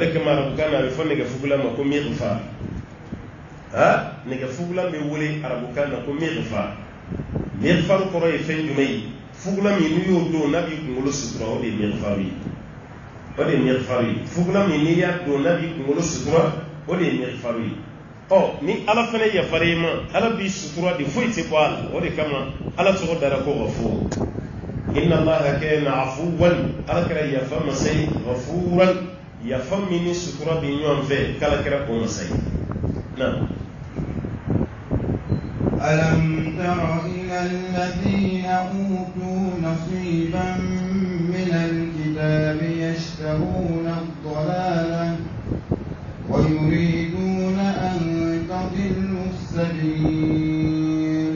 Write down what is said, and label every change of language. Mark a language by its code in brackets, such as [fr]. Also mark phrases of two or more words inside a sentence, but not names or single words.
[bm] de kama arabukan na a bɛ fɔ nɛgɛfugulan ma ko mighfar nɛgɛfugulan bɛ wele arabukan na ko mighfar mighfar kɔrɔ ye fɛn jumɛn ye fugulan min n'u y'o don n'a b'i kunkolo sutura o de ye mighfar ye o de ye mighfar ye fugulan min n'i y'a don n'a b'i kunkolo sutura o de ye mighfar ye ni ala fɛnɛ yafar'i ma ala b'i sutura de foyi tɛ bɔ a la o de kama ala tɔgɔ dara ko ghafur [ar] إن الله كان عفوا [bm] ala kɛra yafa masa ye ghafuran yafa min ni sutura bɛ ɲɔgɔn fɛ k'ala kɛra o masa ye na [ar] ألم تر إلى الذين أوتوا نصيبا من الكتاب يشترون الضلالة ويريدون أن تضلوا السبيل